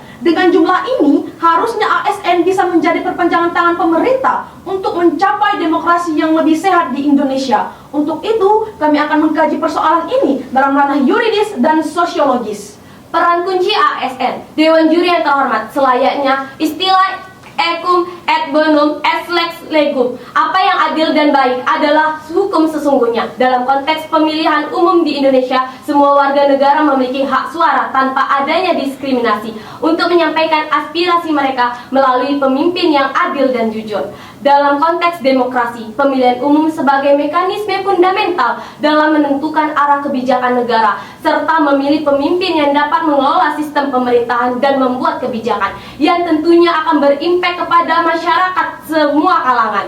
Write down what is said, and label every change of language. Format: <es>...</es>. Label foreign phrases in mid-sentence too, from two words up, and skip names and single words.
<id>Dengan jumlah ini, harusnya ASN bisa menjadi perpanjangan tangan pemerintah untuk mencapai demokrasi yang lebih sehat di Indonesia. Untuk itu, kami akan mengkaji persoalan ini dalam ranah yuridis dan sosiologis. Peran kunci ASN, Dewan Juri yang terhormat, selayaknya istilah</id> <la>Ecum et bonum est lex legum.</la> <id>Apa yang adil dan baik adalah hukum sesungguhnya. Dalam konteks pemilihan umum di Indonesia, semua warga negara memiliki hak suara tanpa adanya diskriminasi untuk menyampaikan aspirasi mereka melalui pemimpin yang adil dan jujur. Dalam konteks demokrasi, pemilihan umum sebagai mekanisme fundamental dalam menentukan arah kebijakan negara, serta memilih pemimpin yang dapat mengelola sistem pemerintahan dan membuat kebijakan yang tentunya akan berimpact kepada masyarakat semua kalangan.</id>